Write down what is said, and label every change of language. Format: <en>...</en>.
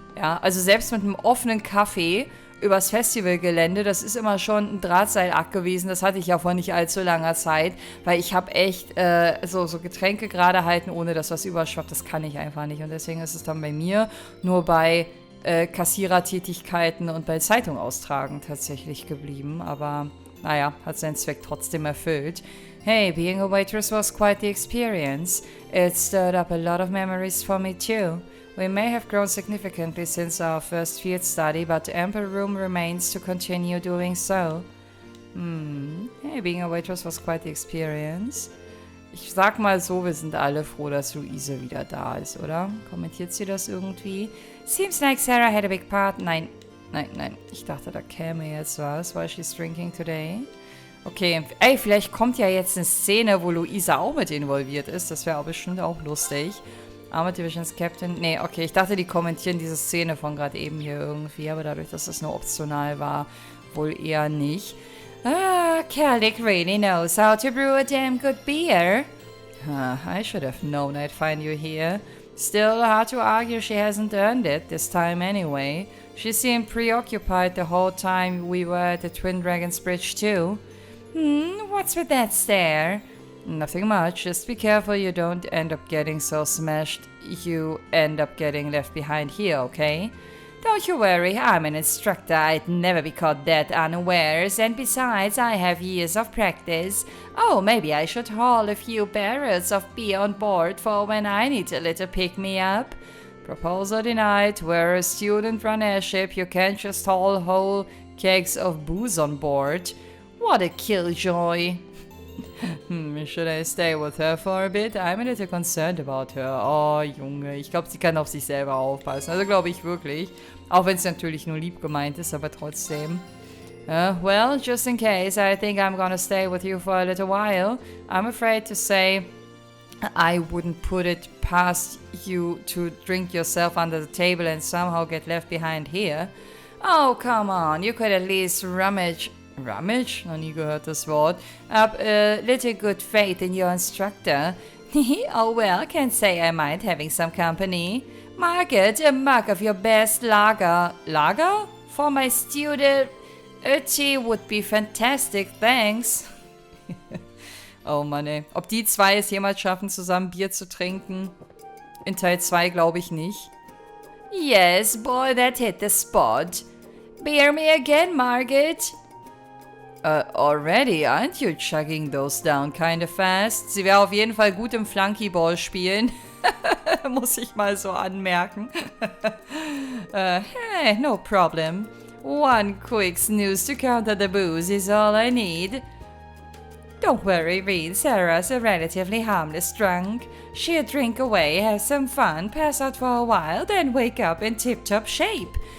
<de>Ja, also selbst mit einem offenen Kaffee übers Festivalgelände, das ist immer schon ein Drahtseilakt gewesen, das hatte ich ja vor nicht allzu langer Zeit, weil ich habe echt so Getränke gerade halten, ohne dass was überschwappt, das kann ich einfach nicht und deswegen ist es dann bei mir nur bei Kassierertätigkeiten und bei Zeitung austragen tatsächlich geblieben, aber naja, hat seinen Zweck trotzdem erfüllt.</de> <en>Hey, being a waitress was quite the experience. It stirred up a lot of memories for me too. We may have grown significantly since our first field study, but ample room remains to continue doing so. Hey, being a waitress was quite the experience.</en> <de>Ich sag mal so, wir sind alle froh, dass Luise wieder da ist, oder? Kommentiert sie das irgendwie?</de> <en>Seems like Sarah had a big part.</en> <de>Nein. Ich dachte, da käme jetzt was.</de> <en>Why she's drinking today?</en> <de>Okay, ey, vielleicht kommt ja jetzt eine Szene, wo Luisa auch mit involviert ist. Das wäre auch bestimmt auch lustig.</de> <en>Armored Divisions Captain.</en> <de>Nee, okay, ich dachte, die kommentieren diese Szene von gerade eben hier irgendwie. Aber dadurch, dass das nur optional war, wohl eher nicht.</de> <en>Kellic really knows how to brew a damn good beer. I should have known I'd find you here. Still, hard to argue she hasn't earned it, this time anyway. She seemed preoccupied the whole time we were at the Twin Dragons Bridge too. What's with that stare? Nothing much, just be careful you don't end up getting so smashed you end up getting left behind here, okay? Don't you worry, I'm an instructor, I'd never be caught that unawares, and besides, I have years of practice. Oh, maybe I should haul a few barrels of beer on board for when I need a little pick-me-up. Proposal denied, we're a student-run airship, you can't just haul whole kegs of booze on board. What a killjoy. Should I stay with her for a bit? I'm a little concerned about her.</en> <de>Oh, Junge, ich glaube, sie kann auf sich selber aufpassen. Also glaube ich wirklich. Auch wenn es natürlich nur lieb gemeint ist, aber trotzdem.</de> <en>Well, just in case, I think I'm gonna stay with you for a little while. I'm afraid to say I wouldn't put it past you to drink yourself under the table and somehow get left behind here. Oh, come on, you could at least rummage,</en> <de>noch nie gehört das Wort,</de> <en>up a little good faith in your instructor. Oh well, can't say I mind having some company. Margaret, a mug of your best lager. Lager? For my student, a tea would be fantastic, thanks.</en> <de>Oh Mann, ey. Ob die zwei es jemals schaffen, zusammen Bier zu trinken? In Teil 2 glaube ich nicht.</de> <en>Yes, boy, that hit the spot. Beer me again, Margit. Already, aren't you chugging those down kinda fast?</en> <de>Sie wäre auf jeden Fall gut im Flunkyball spielen. Muss ich mal so anmerken.</de> <en>Hey, no problem. One quick snooze to counter the booze is all I need. Don't worry, Reed. Sarah's a relatively harmless drunk. She'll drink away, have some fun, pass out for a while, then wake up in tip-top shape.</en>